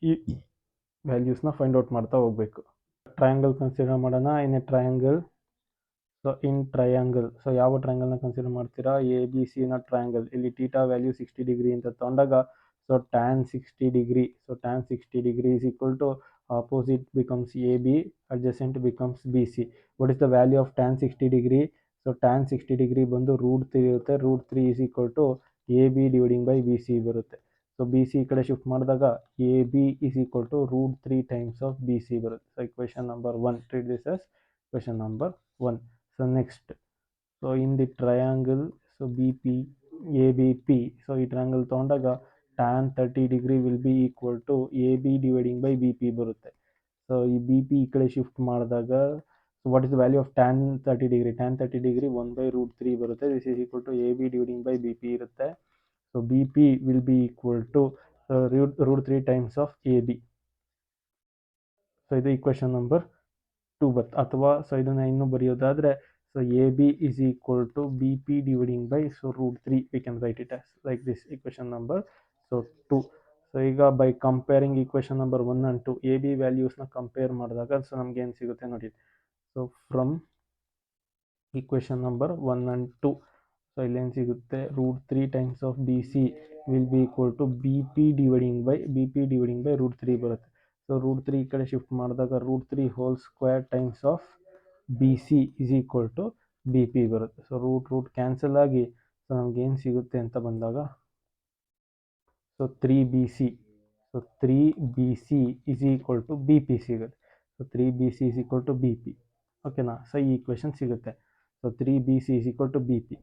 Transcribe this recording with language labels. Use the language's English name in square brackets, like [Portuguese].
[Kannada] ಈ ವ್ಯಾಲ್ಯೂಸ್ನ find out ಮಾಡ್ತಾ ಹೋಗಬೇಕು. ಟ್ರಯಾಂಗಲ್ ಕನ್ಸಿಡರ್ ಮಾಡೋಣ. [English] in a triangle, so in triangle, [Kannada] so ಯಾವ ಟ್ರಯಾಂಗಲ್ನ ಕನ್ಸಿಡರ್ ಮಾಡ್ತೀರಾ, ಎ ಬಿ ಸಿನ ಟ್ರಯಾಂಗಲ್. ಇಲ್ಲಿ ಟೀಟಾ ವ್ಯಾಲ್ಯೂ 60 ಡಿಗ್ರಿ ಅಂತ ತೊಗೊಂಡಾಗ, so tan 60 degree. [English] So tan 60 degree is equal to opposite becomes AB, adjacent becomes BC. What is the value of tan 60 degree? So tan 60 degree [Kannada] ಬಂದು √3 ಇರುತ್ತೆ. [English] √3 is equal to AB dividing by BC [Kannada] ಬರುತ್ತೆ. [English] so BC [Kannada] ಈ ಕಡೆ shift ಮಾಡಿದಾಗ [English] AB is equal to √3 times of BC [Kannada] ಬರುತ್ತೆ. [English] So equation number 1, treat this as question number 1. So next, so in the triangle, so BP ABP, so [Kannada] ಈ triangle ತಗೊಂಡಾಗ [English] tan 30 degree will be equal to AB dividing by BP [Kannada] ಬರುತ್ತೆ. So ಈ BP ಈ ಕಡೆ shift ಮಾಡಿದಾಗ, [English] so what is the value of tan 30 degree? tan 30 degree 1/√3 [Kannada] ಬರುತ್ತೆ. [English] This is equal to AB dividing by BP [Kannada] ಇರುತ್ತೆ. [English] So BP will be equal to √3 times of AB. [Kannada] So ಇದು [English] equation number 2 [Kannada] ಬರುತ್ತೆ. ಅಥವಾ so ಇದನ್ನು ಇನ್ನೂ ಬರೆಯೋದಾದರೆ, [English] so AB is equal to BP dividing by √3. We can write it as like this, equation number 2. [Kannada] So ಈಗ by comparing [English] equation number 1 and 2, [Kannada] AB ವ್ಯಾಲ್ಯೂಸ್ನ compare ಮಾಡಿದಾಗ so ನಮ್ಗೆ ಏನು ಸಿಗುತ್ತೆ ನೋಡಿ. [English] so from equation number 1 and 2, [Kannada] so ಇಲ್ಲೇನು ಸಿಗುತ್ತೆ, [English] √3 times of BC will be equal to BP dividing by √3 [Kannada] ಬರುತ್ತೆ. So √3 ಈ ಕಡೆ ಶಿಫ್ಟ್ ಮಾಡಿದಾಗ [English] √3 whole square times of BC is equal to BP [Kannada] ಬರುತ್ತೆ. ಸೊ ರೂಟ್ ಕ್ಯಾನ್ಸಲ್ ಆಗಿ ಸೊ ನಮ್ಗೆ ಏನು ಸಿಗುತ್ತೆ ಅಂತ ಬಂದಾಗ, so 3BC, so [English] 3BC is equal to BP [Kannada] ಸಿಗುತ್ತೆ. [English] So 3BC is equal to BP. [Kannada] ಓಕೆನಾ? ಸೊ ಈ ಈಕ್ವೇಷನ್ ಸಿಗುತ್ತೆ. [English] So 3BC is equal to BP.